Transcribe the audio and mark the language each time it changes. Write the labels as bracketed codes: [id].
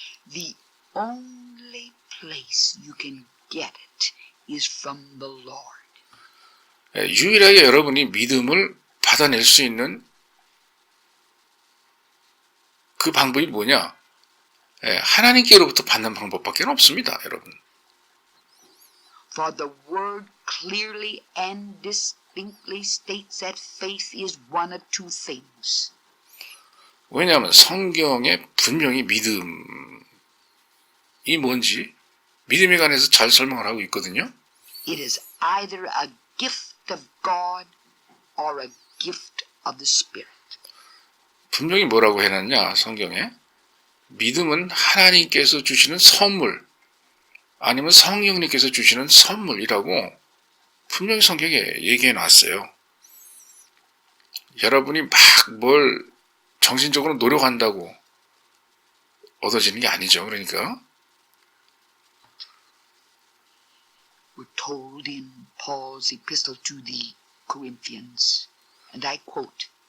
[en] The only place you can get it is from the Lord. [ko] 유일하게 여러분이 믿음을 받아낼 수 있는 그 방법이 뭐냐? 하나님께로부터 받는 방법밖에 없습니다, 여러분. [en] For the word clearly and distinctly states that faith is one of two things. [ko] 왜냐하면 성경에 분명히 믿음이 뭔지 믿음에 관해서 잘 설명을 하고 있거든요. [en] It is either a gift of God or a gift of the Spirit. [ko] 분명히 뭐라고 해놨냐, 성경에? 믿음은 하나님께서 주시는 선물, 아니면 성령님께서 주시는 선물이라고 분명히 성경에 얘기해 놨어요. 여러분이 막 뭘 정신적으로 노력한다고 얻어지는 게 아니죠. 그러니까 [en] We're told in Paul's epistle to the Corinthians, and I quote,